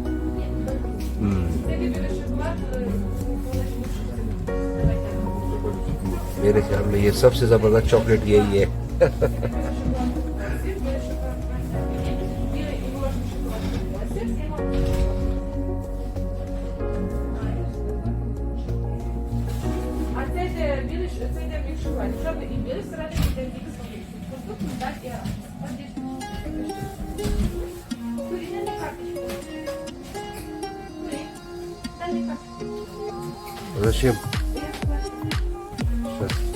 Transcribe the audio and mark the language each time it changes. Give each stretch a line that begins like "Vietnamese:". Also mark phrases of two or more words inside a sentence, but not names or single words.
Ukrainian: Це для білий шоколад.
Hindi: मेरे ख्याल में ये सबसे जबरदस्त चॉकलेट यही है.
Ukrainian: А це йде білий, це йде мікс шоколад. Чорний і білий, всередині йде мікс шоколад. Тут медаль і арахіс.
Russian: От здесь. Курі, дай мне карточку. Курі, дай мне карточку. Зачем? Я согласна. Сейчас.